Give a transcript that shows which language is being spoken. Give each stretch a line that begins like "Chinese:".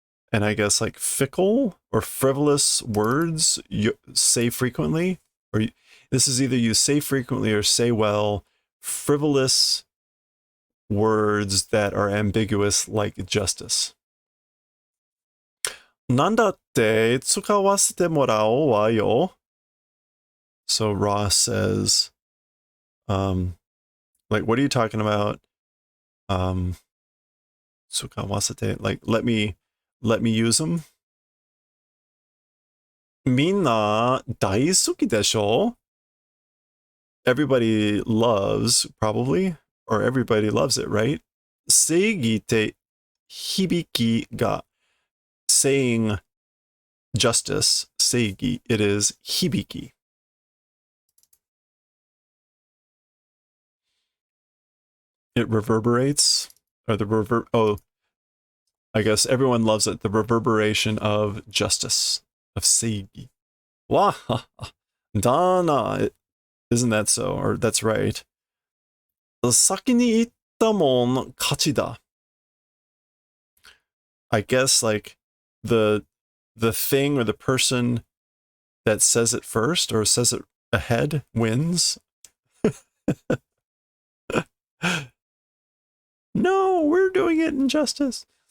English: And I guess like fickle or frivolous words you say frequently, or this is either you say frequently or say well, frivolous words that are ambiguous like justice.
Japanese: なんだって使わせてもらおうわよ.
English: So Ross says, like, what are you talking about?
Japanese: 使わせて,
English: like, let me use them.
Japanese: みんな大好きでしょ?
English: Everybody loves, probably, or everybody loves it, right?
Japanese: 正義って響きが
English: saying justice, 正義, it is 響き. It reverberates, or I guess everyone loves it, the reverberation of justice, of 正義. Wah, da na. Isn't that so? Or that's right.
Japanese: 先に言ったもん勝ちだ.
English: I guess like the thing or the person that says it first or says it ahead wins. No, we're doing it in justice.